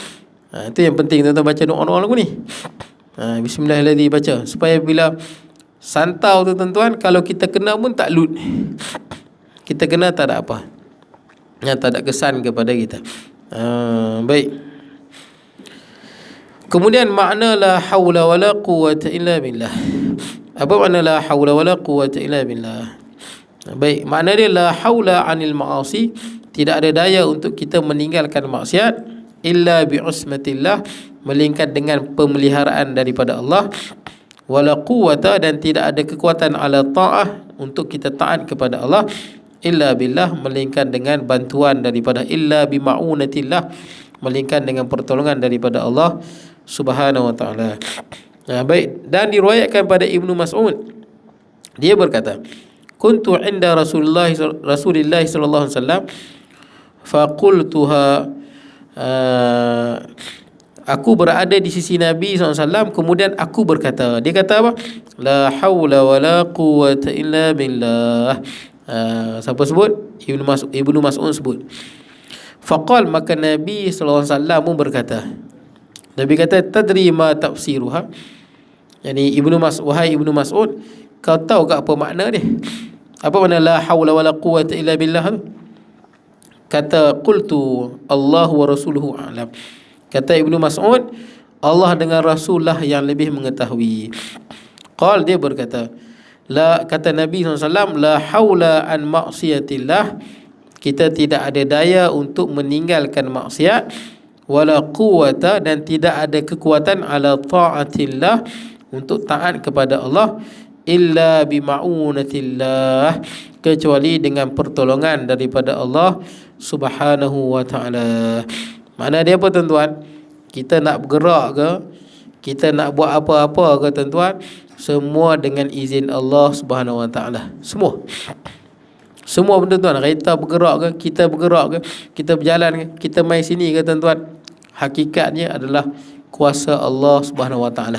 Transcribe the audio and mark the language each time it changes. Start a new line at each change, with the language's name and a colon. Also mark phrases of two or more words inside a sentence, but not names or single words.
Malay: Itu yang penting tuan-tuan baca doa-doa lagu ni. Bismillahirrahmanirrahim baca supaya bila santau tu tuan-tuan, kalau kita kena pun tak lut. Kita kena tak ada apa, tak ada kesan kepada kita. Baik. Kemudian makna
Arabic: لا حول ولا قوة إلا بالله.
Malay: Apa makna
Arabic: لا حول ولا قوة إلا بالله?
Malay: Baik, makna dia
Arabic: لا حول عن المعاصي,
Malay: tidak ada daya untuk kita meninggalkan maksiat,
Arabic: إلا بعصمة الله,
Malay: melainkan dengan pemeliharaan daripada Allah,
Arabic: ولا قوة,
Malay: dan tidak ada kekuatan
Arabic: على الطاعة,
Malay: untuk kita taat kepada Allah,
Arabic: إلا بالله,
Malay: melainkan dengan bantuan daripada,
Arabic: إلا بمعونة الله,
Malay: melainkan dengan pertolongan daripada Allah
Arabic: سبحانه وتعالى.
Malay: Baik, dan diriwayatkan pada Ibnu Mas'ud, dia berkata,
Arabic: كنت عند رسول الله صلى الله عليه وسلم فقلتها,
Malay: aku berada di sisi Nabi SAW, kemudian aku berkata, dia kata apa?
Arabic: لا حول ولا قوة إلا بالله.
Malay: Siapa sebut? Ibnu Mas'ud sebut. Faqal, maka Nabi SAW pun berkata, Nabi kata,
Arabic: تدري ما تفسيرها,
Malay: yani wahai Ibnu Mas'ud, kau tahu ke apa makna dia? Apa makna
Arabic: لا حول ولا قوة إلا بالله tu?
Malay: Kata,
Arabic: قلت الله ورسوله أعلم.
Malay: Kata Ibnu Mas'ud, Allah dengan Rasulullah yang lebih mengetahui. Qal, dia berkata, kata Nabi SAW,
Arabic: لا حول عن معصية الله,
Malay: kita tidak ada daya untuk meninggalkan maksiat,
Arabic: ولا قوة,
Malay: dan tidak ada kekuatan
Arabic: على طاعة الله,
Malay: untuk taat kepada Allah,
Arabic: إلا بمعونة الله,
Malay: kecuali dengan pertolongan daripada Allah
Arabic: سبحانه وتعالى.
Malay: Makna dia apa tuan-tuan? Kita nak bergerak ke, kita nak buat apa-apa ke tuan-tuan, semua dengan izin Allah
Arabic: سبحانه وتعالى.
Malay: Semua benda tuan, kereta bergerak ke, kita bergerak ke, kita berjalan ke, kita main sini ke tuan-tuan, hakikatnya adalah kuasa Allah
Arabic: سبحانه وتعالى.